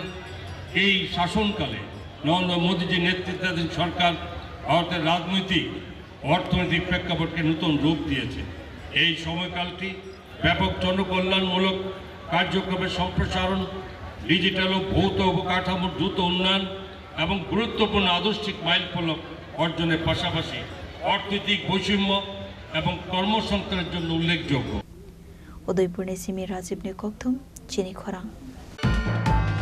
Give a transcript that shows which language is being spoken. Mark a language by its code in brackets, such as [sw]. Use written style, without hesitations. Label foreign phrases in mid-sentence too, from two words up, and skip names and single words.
[bn] এই শাসনকালে নরেন্দ্র মোদীজির নেতৃত্বাধীন সরকার ভারতের রাজনৈতিক অর্থনৈতিক প্রেক্ষাপটকে নতুন রূপ দিয়েছে এই সময়কালটি ব্যাপক জনকল্যাণমূলক কার্যক্রমের সম্প্রসারণ ডিজিটাল ও ভৌত অবকাঠামোর দ্রুত উন্নয়ন এবং গুরুত্বপূর্ণ আদর্শিক মাইলফলক অর্জনের পাশাপাশি অর্থনৈতিক বৈষম্য এবং কর্মসংস্থানের জন্য উল্লেখযোগ্য [trp] Udaipur ne simi Rajib ne kokthum chini khorang